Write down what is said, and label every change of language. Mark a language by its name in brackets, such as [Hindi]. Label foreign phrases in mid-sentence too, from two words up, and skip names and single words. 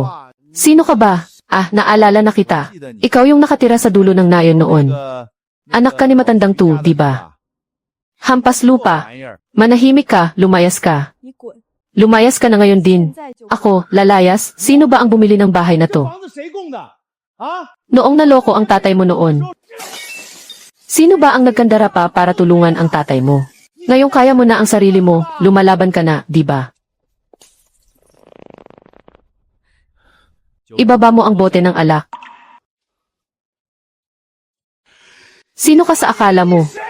[Filipino] Sino ka ba? Ah, naalala na kita. Ikaw yung nakatira sa dulo ng nayon noon. Anak ka ni Matandang Tu, di ba? Hampas lupa. Manahimik ka, lumayas ka. [Chinese] 你滚！ [Filipino] Lumayas ka na ngayon din. [Chinese] 现在就 [Filipino] Ako, lalayas, sino ba ang bumili ng bahay na to? [Chinese] 房子谁供的？啊？ [Filipino] Noong naloko ang tatay mo noon. Sino ba ang nagkandara pa para tulungan ang tatay mo? Ngayong kaya mo na ang sarili mo, lumalaban ka na, di ba? Ibaba mo ang bote ng alak. Sino ka sa akala mo?